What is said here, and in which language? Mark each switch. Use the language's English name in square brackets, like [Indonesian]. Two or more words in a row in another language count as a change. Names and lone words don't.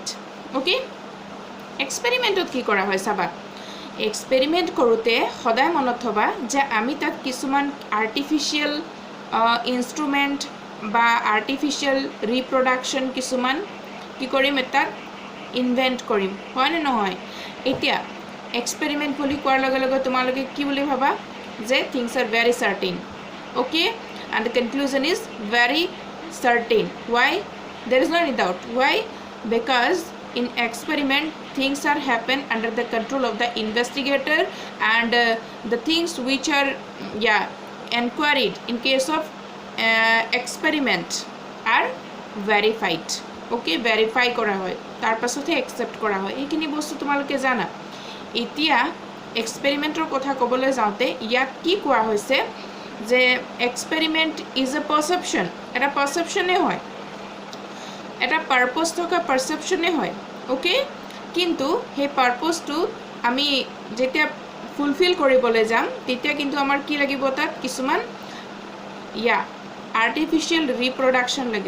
[Assamese] ওকে, এক্সপেৰিমেন্টত কি কৰা হয় চাবা, এক্সপেৰিমেন্ট কৰোতে সদায় মনত থবা যে আমি তাত কিছুমান [English] artificial instrument [Assamese] বা [English] artificial reproduction [Assamese] কিছুমান কি কৰিম, তাত ইনভেন্ট কৰিম, হয় নে নহয়? এতিয়া এক্সপেৰিমেন্ট বুলি কোৱাৰ লগে লগে তোমালোকে কি বুলি ভাবা যে [English] things are very certain, ওকে, and the conclusion is very certain. Why? There is no any doubt. Why? Because in experiment things are happen under the control of the investigator, and the things which are enquired in case of experiment are verified. [Assamese] Okay, verify করা হয়, তার পাছতে accept করা হয়, এইখিনি বস্তু তোমালোকে জানা। এতিয়া এক্সপেৰিমেন্টৰ কথা ক'বলৈ যাওঁতে ইয়াত কি কোৱা হৈছে যে [English] experiment is a perception, [Assamese] এটা পারসেপশনে হয়, এটা পারপজ থকা পারসেপশনে হয়, ওকে। কিন্তু সেই পারপজটো আমি যেতিয়া ফুলফিল কৰিবলৈ যাম তেতিয়া কিন্তু আমাৰ কি লাগিব, তাত কিছুমান [English] artificial reproduction [Assamese] লাগিব।